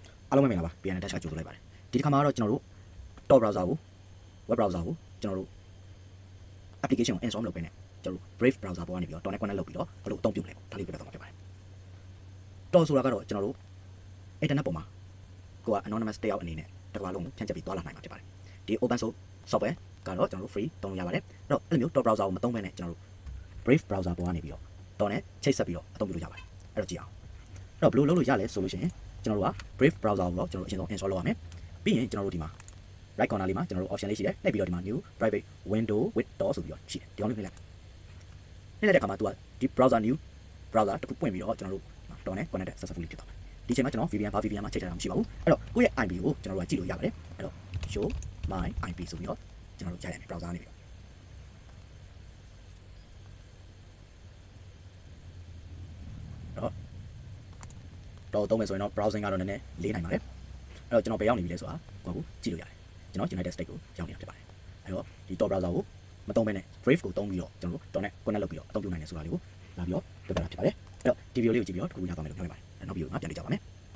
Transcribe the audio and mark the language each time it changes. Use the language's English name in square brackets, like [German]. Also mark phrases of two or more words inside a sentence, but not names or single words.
[Burmese] အားလုံးပဲမင်္ဂလာပါ BN Dash ကကြိုဆိုလိုက်ပါတယ်ဒီတစ်ခါမှာတော့ကျွန်တော်တို့ Tor browser ကို [English] web browser [Burmese] ကိုကျွန်တော်တို့ application ကို install လုပ်ပေးနေကျွန်တော်တို့ Brave browser ပေါ်ကနေပြီးတော့ Tor နဲ့ connect လုပ်ပြီးတော့ဘယ်လိုအသုံးပြုလဲဒါလေးပြပြသွားမှာဖြစ်ပါတယ် Tor ဆိုတာကတော့ကျွန်တော်တို့ internet ပေါ်မှာကိုက anonymous တယောက်အနေနဲ့တစ်ခါ လုံးဖြန့်ကျက်ပြီးသွားလာနိုင်မှာဖြစ်ပါတယ်ဒီ [English] open source software [Burmese] ကတော့ကျွန်တော်တို့ free သုံးလို့ရပါတယ်အဲ့တော့အဲ့လိုမျိုး Tor browser ကိုမသုံးဘဲနဲ့ကျွန်တော်တို့ Brave browser ပေါ်ကနေပြီးတော့ Tor နဲ့ချိတ်ဆက်ပြီး တော့အသုံးပြုလို့ရပါတယ်အဲ့တော့ကြည့်အောင်အဲ့တော့ဘယ်လိုလုပ်လို့ရလဲဆိုလို့ရှိရင်ကျွန်တော်တို့က Brave browser ကိုတော့ကျွန်တော်တို့အရင်ဆုံး install လုပ်ရမယ်ပြီးရင်ကျွန်တော်တို့ဒီမှာ [English] right corner [Burmese] လေးမှာကျွန်တော်တို့ option လေးရှိတယ်နှိပ်ပြီးတော့ဒီမှာ [English] new private window with Tor [Burmese] ဆိုပြီးတော့ရှိတယ်ဒီအောင်လေးနှိပ်လိုက်တဲ့အခါမှာ तू ကဒီ browser new browser တစ်ခုပွင့်ပြီးတော့ကျွန်တော်တို့ Tor နဲ့ [English] connect successfully [Burmese] ဖြစ်သွားတယ်ဒီချိန်မှာကျွန်တော် VPN ဘာ VPN မှာချိန်ထားတာမရှိပါဘူးအဲ့တော့ကိုယ့်ရဲ့ IP ကိုကျွန်တော်တို့ကကြည့်လို့ရပါတယ်အဲ့တော့ [English] show my IP [Burmese] ဆိုပြီးတော့ကျွန်တော်တို့ရိုက်ရမယ် browser နေပြီး တော့သုံးမယ်ဆိုရင်တော့ browsing ကတော့နည်းနည်းလေးနိုင်ပါတယ်အဲ့တော့ကျွန်တော်ဘယ်ရောက်နေပြီလဲဆိုတာကိုကြည့်လို့ရတယ်ကျွန်တော် United States ကိုရောက်နေတာဖြစ်ပါတယ်အဲ့တော့ဒီ Tor browser ကိုမသုံးဘဲနဲ့ Brave ကိုသုံးပြီးတော့ကျွန်တော်တို့ Tor နဲ့ connect လုပ်ပြီးတော့အသုံးပြုနိုင်တယ်ဆိုတာလေးကိုလာပြီးတော့ပြပြတာဖြစ်ပါတယ်အဲ့တော့ဒီ video လေးကိုကြည့်ပြီးတော့တခုရသွားမယ်လို့ပြောနေပါတယ်နောက် video မှာပြန်တွေ့ကြပါမယ်